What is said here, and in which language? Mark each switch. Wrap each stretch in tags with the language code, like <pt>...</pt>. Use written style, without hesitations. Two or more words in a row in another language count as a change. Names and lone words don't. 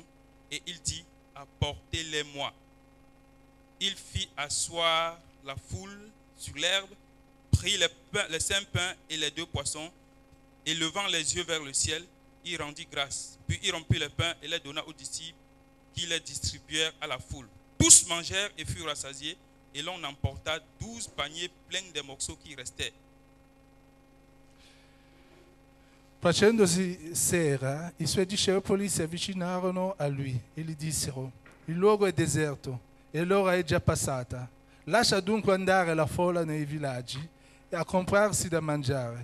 <fr>Et il dit: apportez-les-moi. Il fit asseoir la foule sur l'herbe, prit les 5 pains et les 2 poissons, et levant les yeux vers le ciel, il rendit grâce. Puis il rompit les pains et les donna aux disciples, qui les distribuèrent à la foule. Tous mangèrent et furent rassasiés, et l'on emporta 12 paniers pleins des morceaux qui restaient.</fr> <it>Facendosi sera, i suoi discepoli si avvicinarono a lui e gli dissero: il luogo è deserto e l'ora è già passata. Lascia dunque andare la folla nei villaggi e a comprarsi da mangiare.</it>